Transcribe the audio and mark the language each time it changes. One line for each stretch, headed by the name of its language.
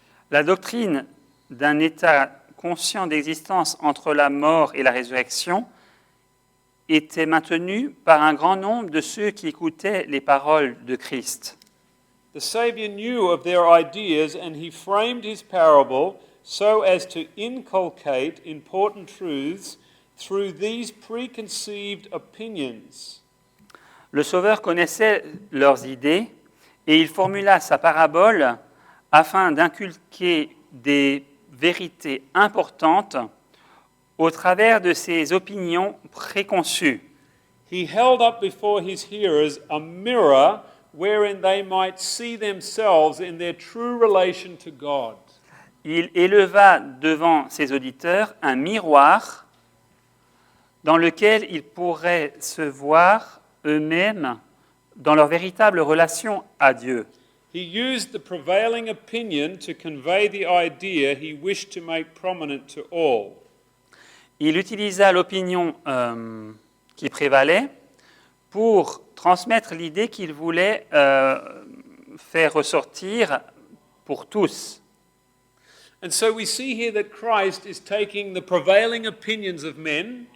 French: La doctrine d'un état conscient d'existence entre la mort et la résurrection était maintenue par un grand nombre de ceux qui écoutaient les paroles de Christ.
English: The Saviour knew of their ideas and he framed his parable so as to inculcate important truths through these preconceived opinions.
French: Le Sauveur connaissait leurs idées et il formula sa parabole afin d'inculquer des vérités importantes au travers de ses opinions préconçues.
English: He held up before his hearers a mirror wherein they might see themselves in their true relation to God.
French: Il éleva devant ses auditeurs un miroir dans lequel ils pourraient se voir eux-mêmes dans leur véritable relation à Dieu.
English: He used the prevailing opinion to convey the idea he wished to make prominent to all.
French: Il utilisa l'opinion qui prévalait pour transmettre l'idée qu'il voulait faire ressortir pour tous.
English: And so we see here that Christ is taking the prevailing opinions of men.